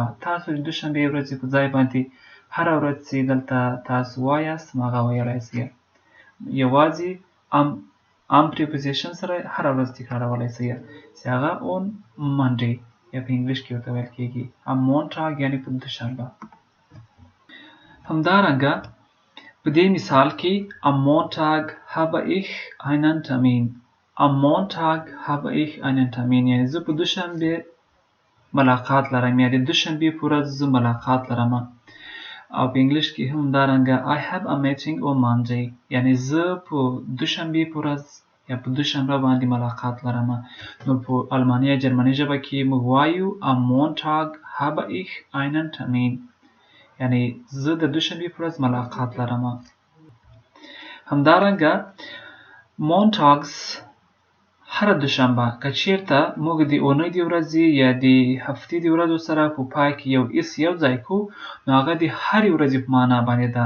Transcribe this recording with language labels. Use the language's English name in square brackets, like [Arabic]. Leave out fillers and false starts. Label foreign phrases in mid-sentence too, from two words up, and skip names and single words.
[Pashto] تاسو د دوشنبې ورځې په ځای باندې هره ورځ چې دلته تاسو وایاست هغه ویلی سئ. یوازې am preposition سره هره ورځ تکرارولی سئ چې هغه [English] on Monday [Pashto] یا په انګلیش کې ورته ویل کیږي. [German] am Montag [Pashto] یعنی په دوشنبه. همدارنګه په دې مثال کې [German] am Montag habe ich einen Termin. am Montag habe ich einen Termin [Pashto] یعنی زه په دوشنبه ملاقات لرم یا د دوشنبه په ورځ زه ملاقات لرم. او په انګلیش کې هم همدارنګه [English] I have a meeting on Monday [Pashto] یعنی زه په دوشنبه په ورځ یا په دوشنبه باندې ملاقات لرم. نو په الماني یا جرمني ژبه کې موږ وایو [German] am Montag habe ich einen Termin [Pashto] یعنی زه د دوشنبه په ورځ ملاقات لرم. همدارنګه Montags هر دوشنبه که چیرته موږ د اونۍ د ورځې یا د هفتې د ورځو سره په پای کې یو اس یو ځای کو نو هغه د هرې ورځې په معنا باندې ده.